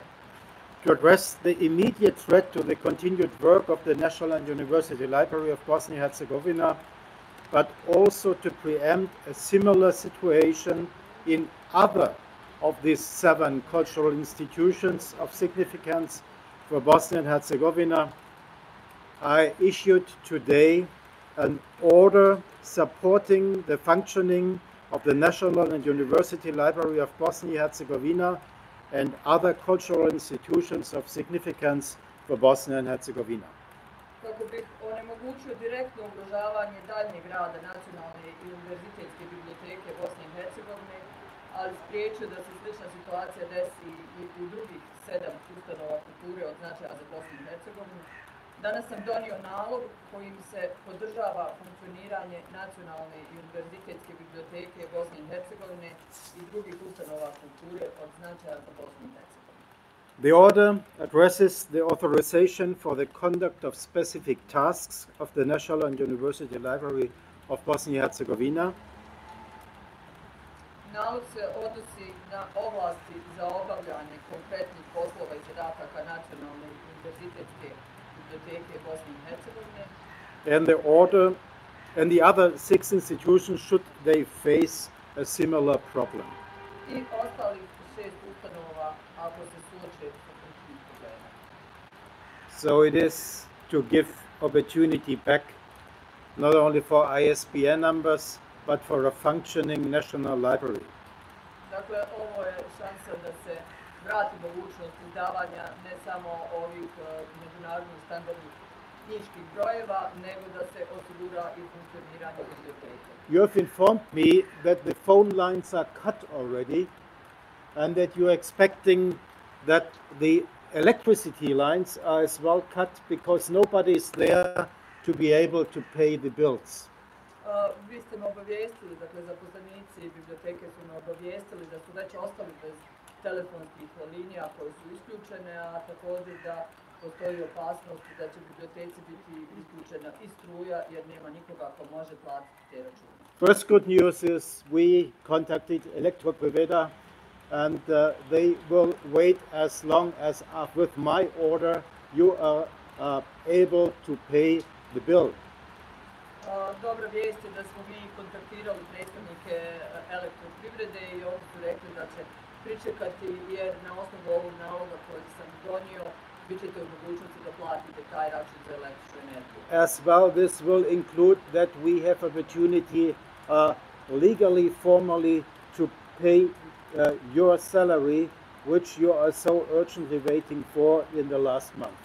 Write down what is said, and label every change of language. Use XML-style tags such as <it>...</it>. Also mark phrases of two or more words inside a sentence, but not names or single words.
<en>To address the immediate threat to the continued work of the National and University Library of Bosnia and Herzegovina, but also to preempt a similar situation in other of these 7 cultural institutions of significance for Bosnia and Herzegovina, I issued today an order supporting the functioning of the National and University Library of Bosnia and Herzegovina and other cultural institutions of significance for Bosnia and Herzegovina.</en> <bs>Kako bih onemogućio direktno ugrožavanje daljnjeg rada Nacionalne i univerzitetske biblioteke Bosne i Hercegovine, ali spriječio da se slična situacija desi i u drugih 7 ustanova kulture od značaja za Bosnu i Hercegovinu, danas sam donio nalog kojim se podržava funkcioniranje Nacionalne i univerzitetske biblioteke Bosne i Hercegovine i drugih ustanova kulture od značaja za Bosnu i Hercegovinu.</bs> <en>The order addresses the authorization for the conduct of specific tasks of the National and University Library of Bosnia and Herzegovina.</en> <bs>Nalog se odnosi na ovlasti za obavljanje konkretnih poslova i zadataka Nacionalne i univerzitetske biblioteke Bosne i Hercegovine.</bs> <en>And the order and the other 6 institutions should they face a similar problem.</en> <bs>I ostalih 6 ustanova ako se suoče sa sličnim problemom.</bs> <en>So it is to give opportunity back not only for ISBN numbers but for a functioning national library.</en> <bs>Dakle, ovo je šansa da se vrati mogućnost izdavanja ne samo ovih međunarodnih standardnih knjiških brojeva, nego da se osigura i funkcioniranje biblioteke.</bs> <en>You have informed me that the phone lines are cut already and that you are expecting that the electricity lines are as well cut because nobody is there to be able to pay the bills.</en> <bs>Vi ste me obavijestili, dakle zaposlenici biblioteke su me obavijestili da su već ostali bez telefonskih linija koje su isključene, a također da postoji opasnost da će biblioteci biti isključena i struja jer nema nikoga ko može platiti te račune.</bs> <en>First good news is we contacted Elektroprivreda and they will wait as long as with my order you are able to pay the bill.</en> <bs>Dobra vijest je da smo mi kontaktirali predstavnike Elektroprivrede i oni su rekli da će pričekati jer na osnovu ovog naloga koji sam donio bit ćete u mogućnosti da platite taj račun za električnu energiju.</bs> <en>As well, this will include that we have opportunity legally, formally to pay your salary, which you are so urgently waiting for in the last month.</en>